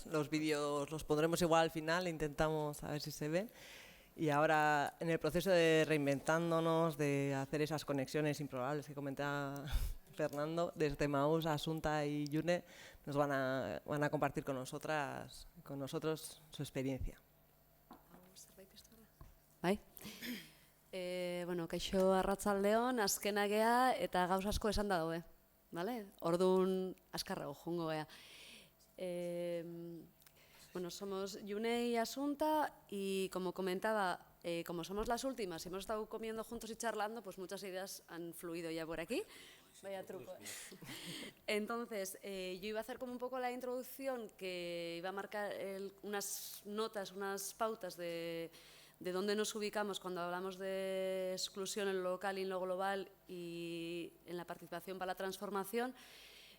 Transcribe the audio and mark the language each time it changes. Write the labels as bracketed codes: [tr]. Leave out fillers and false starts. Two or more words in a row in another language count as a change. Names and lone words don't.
[es] Los vídeos los pondremos igual al final, intentamos a ver si se ven. Y ahora, en el proceso de reinventándonos, de hacer esas conexiones improbables que comentaba Fernando, desde Maús, Asunta y Yune, nos van a compartir con nosotros su experiencia. [eu] Bai? Bueno, kaixo arratsaldeon, azkena gea eta gauz asko esan da daue. [es] ¿Vale? [eu] Orduan azkarrago jungo gea. [es] Bueno, somos Yune y Asunta y como comentaba, como somos las últimas y hemos estado comiendo juntos y charlando, pues muchas ideas han fluido ya por aquí. Vaya truco. Entonces, yo iba a hacer como un poco la introducción que iba a marcar unas notas, unas pautas de dónde nos ubicamos cuando hablamos de exclusión en lo local y en lo global y en la participación para la transformación.